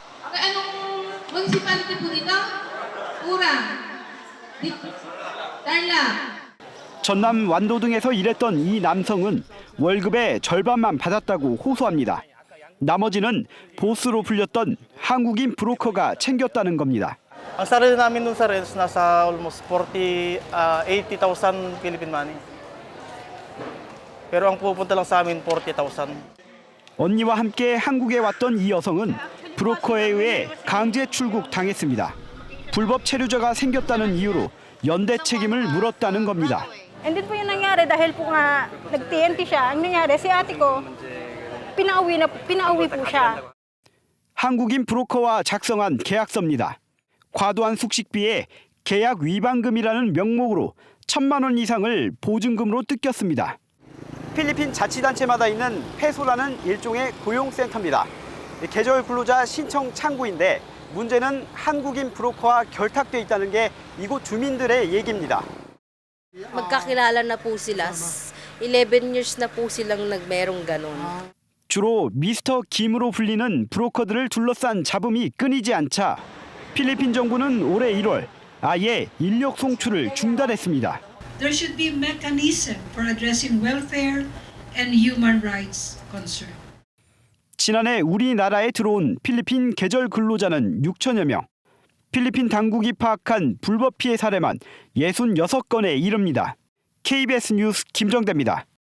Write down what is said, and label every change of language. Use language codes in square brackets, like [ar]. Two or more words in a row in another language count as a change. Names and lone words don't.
[ko] 전남 완도 등에서 일했던 이 남성은 월급의 절반만 받았다고 호소합니다. 나머지는 보스로 불렸던 한국인 브로커가 챙겼다는 겁니다. [tl] Ang sarili namin nung sa rents nasa almost 80,000 [en] Philippine money. [tl] Pero ang pupunta lang sa amin 40,000. [ko] 언니와 함께 한국에 왔던 이 여성은 브로커에 의해 강제 출국 당했습니다. 불법 체류자가 생겼다는 이유로 연대 책임을 물었다는 겁니다. [en] And then [tl] po yung nangyari dahil po nga nag-TNT siya. Ang nangyari si ate ko pinauwi po siya. [ko] 한국인 브로커와 작성한 계약서입니다. 과도한 숙식비에 계약 위반금이라는 명목으로 1,000만 원 이상을 보증금으로 뜯겼습니다. 필리핀 자치단체마다 있는 페소라는 일종의 고용센터입니다. 계절 근로자 신청 창구인데 문제는 한국인 브로커와 결탁돼 있다는 게 이곳 주민들의 얘기입니다. [tl] Magkakilala na po sila. 11 years na po silang nagmerong ganon. [ko] 주로 미스터 김으로 불리는 브로커들을 둘러싼 잡음이 끊이지 않자 필리핀 정부는 올해 1월 아예 인력 송출을 중단했습니다. [en] There should be mechanism for addressing welfare and human rights concern. [ko] 지난해 우리나라에 들어온 필리핀 계절 근로자는 6천여 명. 필리핀 당국이 파악한 불법 피해 사례만 66건에 이릅니다. KBS 뉴스 김정대입니다.